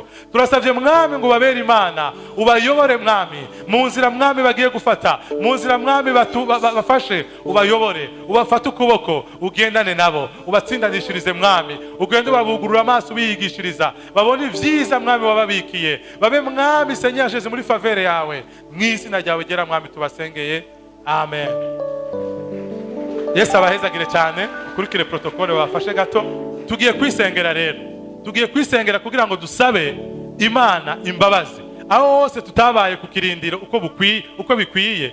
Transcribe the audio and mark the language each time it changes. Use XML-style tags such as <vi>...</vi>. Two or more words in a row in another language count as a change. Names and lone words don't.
<rn>Turasavye Mwami ngo babere Imana, ubayobore Mwami mu nzira Mwami bagiye gufata, mu nzira Mwami bafashe, ubayobore, ubafate ukuboko, ugendane nabo, ubatsindanishirize Mwami, ugende babugurura amaso ubiyigishiriza, babone ivyiza Mwami wababikiye, babe Mwami</rn> <fr>Seigneur Jésus</fr> <rn>muri favere yawe. Mu izina ryawe gera Mwami tubasengeye, amen. Yesu abahezagire cyane. Kurikire protokole wafashe gato, tugiye kwisengera rero, tugiye kwisengera kugira ngo dusabe Imana imbabazi aho hose tutabaye ku kirindiro uko bikwiye.</rn>